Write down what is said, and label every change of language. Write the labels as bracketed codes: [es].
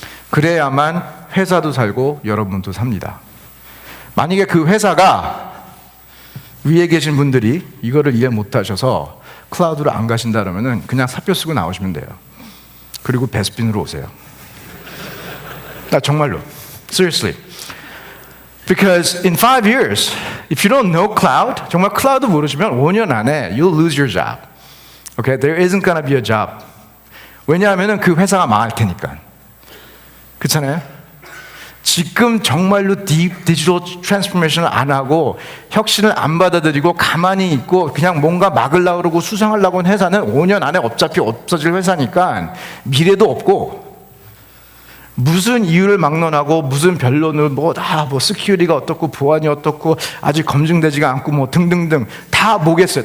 [ko] 그래야만 회사도 살고 여러분도 삽니다. 만약에 그 회사가 위에 계신 분들이 이거를 이해 못 하셔서 클라우드로 안 가신다 그러면은 그냥 사표 쓰고 나오시면 돼요. 그리고 베스핀으로 오세요. 정말로. [en] Seriously. Because in 5 years, if you don't know cloud, [ko] 정말 클라우드 모르시면 5년 안에 [en] you'll lose your job. Okay? There isn't gonna be a job. [ko] 왜냐하면은 그 회사가 망할 테니까. 그렇잖아요? 지금 정말로 디지털 트랜스포메이션을 안 하고 혁신을 안 받아들이고 가만히 있고 그냥 뭔가 막으려고 그러고 수상하려고 하는 회사는 5년 안에 어차피 없어질 회사니까 미래도 없고 무슨 이유를 막론하고 무슨 변론을 스큐리티가 어떻고 보안이 어떻고 아직 검증되지가 않고 등등등 다 뭐겠어요.